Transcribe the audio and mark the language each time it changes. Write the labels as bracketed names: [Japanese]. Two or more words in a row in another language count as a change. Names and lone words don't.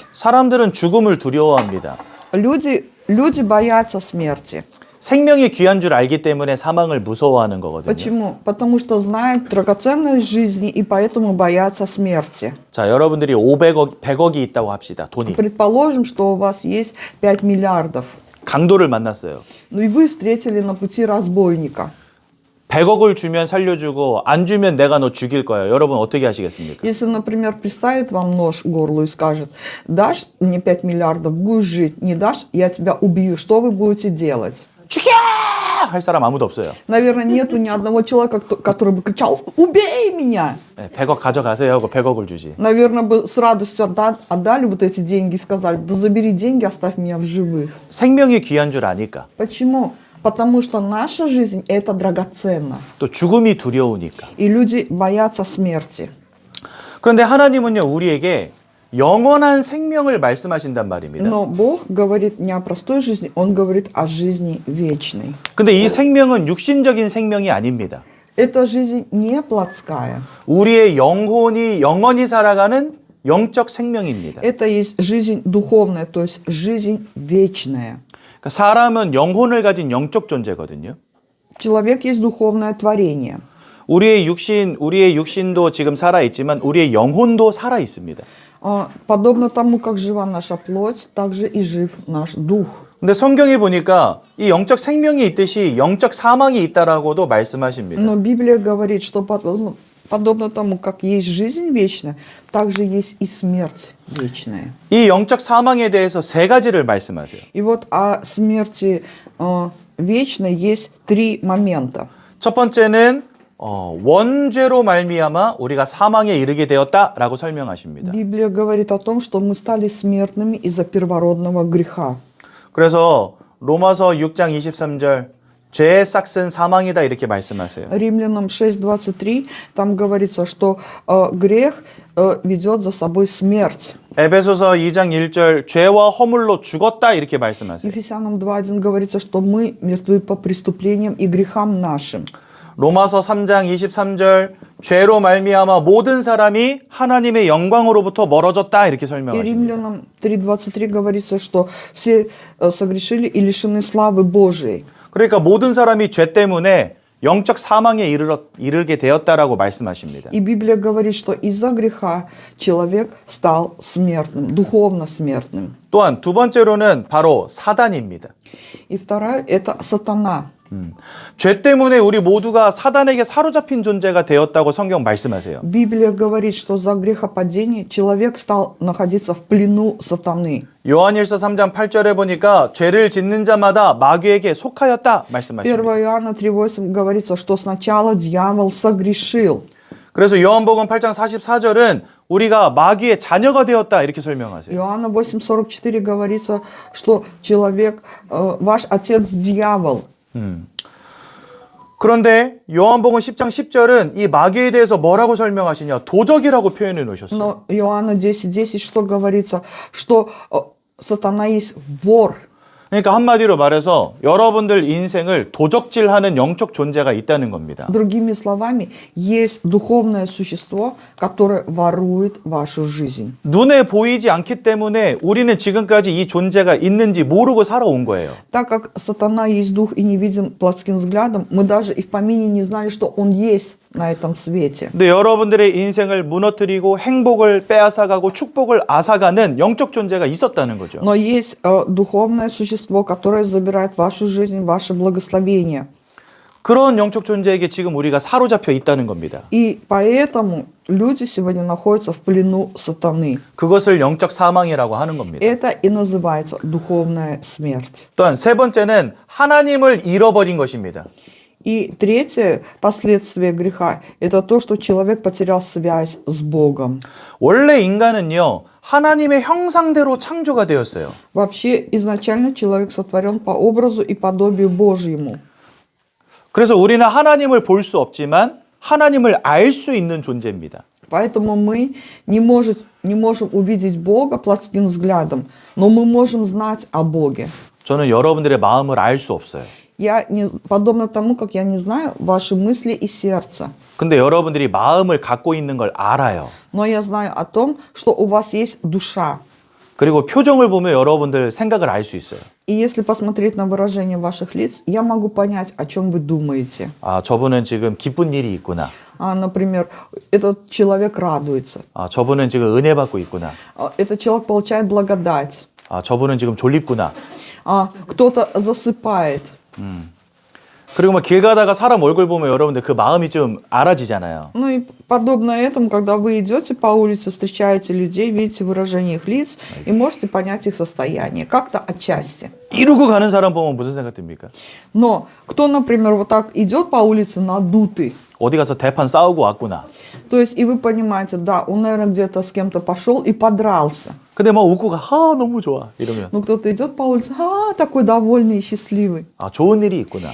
[Korean] 사람들은 죽음을 두려워합니다. [Russian] Люди боятся смерти. [Korean] 생명이 귀한 줄 알기 때문에 사망을 무서워하는 거거든요. [Russian] Почему? Потому что знают драгоценность жизни и поэтому боятся смерти. [Korean] 자, 여러분들이 100억이 있다고 합시다. 돈이. [Russian] Предположим, что у вас есть 5 миллиардов. [Korean] 강도를 만났어요. [Russian] Ну и вы встретили на пути разбойника. [Korean] 100억을 주면 살려주고 안 주면 내가 너 죽일 거야. 여러분 어떻게 하시겠습니까? [Russian] Если, например, приставит вам нож к горлу и скажет: дашь мне 5 миллиардов, будешь жить, не дашь, я тебя убью. Что вы будете делать? [Korean] 죽여! 할 사람 아무도 없어요. [Russian] Наверное, нету ни одного человека, который бы кричал: убей меня! [Korean] 100억 가져가세요 하고 100억을 주지. [Russian] Наверное, бы с радостью отдали вот эти деньги и сказали: да забери деньги, оставь меня в живых. [Korean] 생명이 귀한 줄 아니까. [Russian] Почему? Потому что наша жизнь – это драгоценно. [Korean] 또 죽음이 두려우니까. [Russian] И люди боятся смерти. [Korean] 그런데 하나님은요, 우리에게 영원한 생명을 말씀하신단 말입니다. [Russian] Но Бог говорит не о простой жизни, Он говорит о жизни вечной. [Korean] 근데 이 생명은 육신적인 생명이 아닙니다. [Russian] Эта жизнь не плотская. [Korean] 우리의 영혼이 영원히 살아가는 영적 생명입니다. [Russian] Это есть жизнь духовная, то есть жизнь вечная. [Korean] 그러니까 사람은 영혼을 가진 영적 존재거든요. [Russian] Человек есть духовное творение. [Korean] 우리의 육신도 지금 살아 있지만 우리의 영혼도 살아 있습니다. [Russian] Подобно тому, как жива наша плоть, так же и жив наш дух. [Korean] 근데 성경에 보니까 이 영적 생명이 있듯이 영적 사망이 있다라고도 말씀하십니다. [Russian] Но Библия говорит, что подобно тому, как есть жизнь вечная, так же есть и смерть вечная. [Korean] 이 영적 사망에 대해서 세 가지를 말씀하세요. [Russian] И вот о смерти вечной есть 3 момента. [Korean] 첫 번째는 원죄로 말미암아 우리가 사망에 이르게 되었다라고 설명하십니다. [Russian] Библия говорит о том, что мы стали смертными из-за первородного греха. [Korean] 그래서 로마서 6장 23절 죄의 싹은 사망이다 이렇게 말씀하세요. [Russian] Римлянам 6:23 там говорится, что грех ведет за собой смерть. [Korean] 에베소서 2장 1절 죄와 허물로 죽었다 이렇게 말씀하세요. [Russian] Ефесянам 2:1 говорится, что мы мертвы по преступлениям и грехам нашим. [Korean] 로마서 3장 23절 죄로 말미암아 모든 사람이 하나님의 영광으로부터 멀어졌다 이렇게 И 설명하십니다. [Russian] Римлянам 3:23 говорится, что все согрешили и лишены славы Божией. [Korean] 그러니까 모든 사람이 죄 때문에 영적 사망에 이르게 되었다라고 말씀하십니다. [Russian] И Библия говорит, что из-за греха человек стал смертным, духовно смертным. [Korean] 또한 두 번째로는 바로 사단입니다. [Russian] И вторая – это сатана. [Korean] 죄 때문에 우리 모두가 사단에게 사로잡힌 존재가 되었다고 성경 말씀하세요. [Russian] Библия говорит, что за грехопадение человек стал находиться в плену сатаны. [Korean] 요한일서 3장 8절에 보니까 죄를 짓는 자마다 마귀에게 속하였다 1 말씀하십니다. [Russian] Иоанна 3:8 говорится, что сначала дьявол согрешил. [Korean] 그래서 요한복음 8장 44절은 우리가 마귀의 자녀가 되었다 이렇게 설명하세요. [Russian] Иоанна 8:44 говорится, что человек, ваш отец дьявол. [Korean] 그런데 요한복음 10장 10절은 이 마귀에 대해서 뭐라고 설명하시냐? 도적이라고 표현해 놓으셨어요. [Russian] Но Иоанна 10:10 что говорится, что сатана есть вор. [Korean] 그러니까 한마디로 말해서 여러분들 인생을 도적질하는 영적 존재가 있다는 겁니다. [Russian] Другими словами, есть духовное существо, которое ворует вашу жизнь. [Korean] 눈에 보이지 않기 때문에 우리는 지금까지 이 존재가 있는지 모르고 살아온 거예요. [Russian] Так как сатана есть дух и не видим плотским взглядом, мы даже и в помине не знали, что он есть на этом свете. [Korean] 근데 여러분들의 인생을 무너뜨리고 행복을 빼앗아가고 축복을 앗아가는 영적 존재가 있었다는 거죠. [Russian] Но есть духовное существо, которое забирает вашу жизнь, ваше благословение. [Korean] 그런 영적 존재에게 지금 우리가 사로잡혀 있다는 겁니다. [Russian] И поэтому люди сегодня находятся в плену сатаны. [Korean] 그것을 영적 사망이라고 하는 겁니다. [Russian] Это и называется духовная смерть. [Korean] 또한 세 번째는 하나님을 잃어버린 것입니다. [Russian] И третье последствие греха – это то, что человек потерял связь с Богом. [Korean] 원래 인간은요, 하나님의 형상대로 창조가 되었어요. [Russian] Вообще, изначально человек сотворен по образу и подобию Божьему. [Korean] 그래서 우리는 하나님을 볼 수 없지만 하나님을 알 수 있는 존재입니다. [Russian] Поэтому мы не можем увидеть Бога плотским взглядом, но мы можем знать о Боге. [Korean] 저는 여러분들의 마음을 알 수 없어요. [Russian] Подобно тому, как я не знаю ваши мысли и сердце. [Korean] 근데 여러분들이 마음을 갖고 있는 걸 알아요. [Russian] Но я знаю о том, что у вас есть душа. [Korean] 그리고 표정을 보면 여러분들 생각을 알 수 있어요. [Russian] И если посмотреть на выражение ваших лиц, я могу понять, о чем вы думаете. [Korean] 아, 저분은 지금 기쁜 일이 있구나. [Russian] Например, этот человек радуется. [Korean] 아, 저분은 지금 은혜 받고 있구나. [Russian] Этот человек получает благодать. [Korean] 아, 저분은 지금 졸립구나. [Russian] Кто-то засыпает. [Korean] 그리고 막 길 가다가 사람 얼굴 보면 여러분들 그 마음이 좀 알아지잖아요. [Russian] Ну и подобно этому, когда вы идете по улице, встречаете людей, видите выражение их лиц и можете понять их состояние, как-то отчасти. [Korean] 이러고 가는 사람 보면 무슨 생각 듭니까? [Russian] Но кто, например, вот так идет по улице надутый, [Korean] 어디 가서 대판 싸우고 왔구나. [Russian] то есть и вы понимаете, да, он, наверное, где-то с кем-то пошел и подрался. [Korean] 근데 막 웃고 가, 아, 너무 좋아. 이러면. [Russian] Но кто-то идет по улице, такой довольный и счастливый. [Korean] 아, 좋은 일이 있구나.